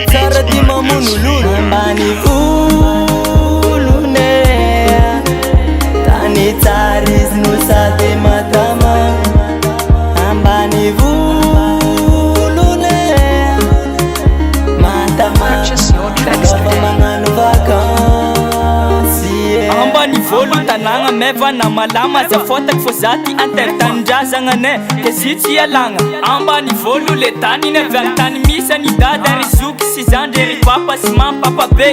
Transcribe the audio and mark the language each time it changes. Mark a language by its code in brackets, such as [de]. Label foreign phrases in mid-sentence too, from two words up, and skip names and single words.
[mg] Tsara ty mamono lolo. Ambany volone, tany tsara izy no sady matama. Ambany volone, matama. [en] Purchase your tracks Lova today. [mg] magnano vakansy, yeah. Ambany volo tanagna mevana malama, aza fôtako fô za ty antertanindrazagna anay, ke zy tsy ialagna. Ambany volo le tany iny avy any tany misy any dada ary zoky sy zandry ery papa sy mampapa be.